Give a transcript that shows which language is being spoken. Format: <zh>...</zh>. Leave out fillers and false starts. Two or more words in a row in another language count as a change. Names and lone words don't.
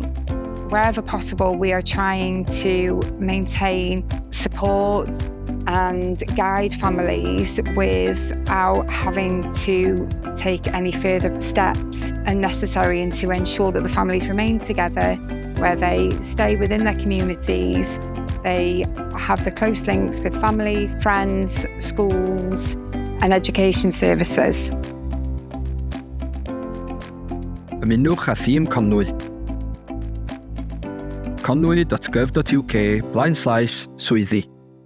<en>Wherever possible, we are trying to maintain support and guide families without having to take any further steps unnecessary, and to ensure that the families remain together, where they stay within their communities, they have the close links with family, friends, schools and education services.</en> <cy>Ymunwch â thîm Conwy. Conwy.gov.uk/swyddi.</cy>